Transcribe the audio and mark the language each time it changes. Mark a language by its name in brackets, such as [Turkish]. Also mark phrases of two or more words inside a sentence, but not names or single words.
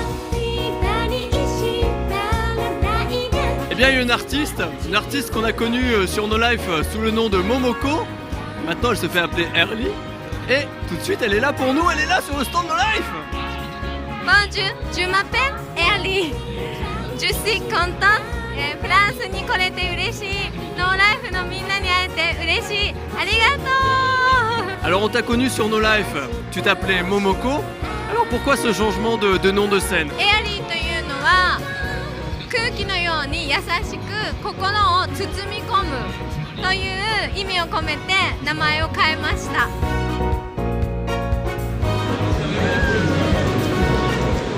[French] Eh bien il y a une artiste qu'on a connue sur No Life sous le nom de Momoko. Maintenant elle se fait appeler Early et tout de suite elle est là pour nous, elle est là sur le stand No Life. Bonjour, je m'appelle Early. Je suis contente. [Japanese] フランスに来れて嬉しい。ノーライフのみんなに会えて嬉しい。ありがとう。 [French] Alors on t'a connu sur No Life, tu t'appelais Momoko. Alors pourquoi ce changement de nom de scène? [Japanese] エアリーというのは空気のように優しく心を包み込むという意味を込めて名前を変えました。